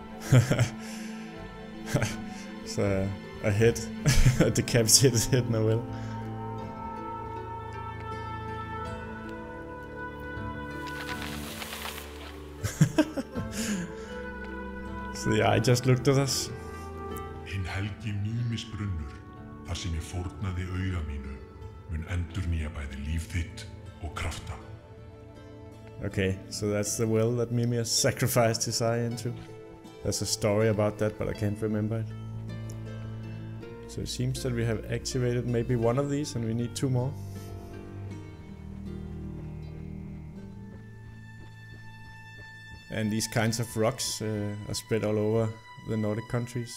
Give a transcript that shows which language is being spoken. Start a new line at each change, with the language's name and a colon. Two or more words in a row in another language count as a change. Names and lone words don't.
English: It's a head, a decapitated head, no well. So the eye just looked at us.
Icelandic: Hinn helgi mýmisbrunnur, þar sem ég fórnaði auga mínu, mun endurnýja bæði líf þitt og krafta.
English: Okay, so that's the well that Mimir sacrificed his eye into. There's a story about that, but I can't remember it. So it seems that we have activated maybe one of these and we need 2 more. And these kinds of rocks are spread all over the Nordic countries.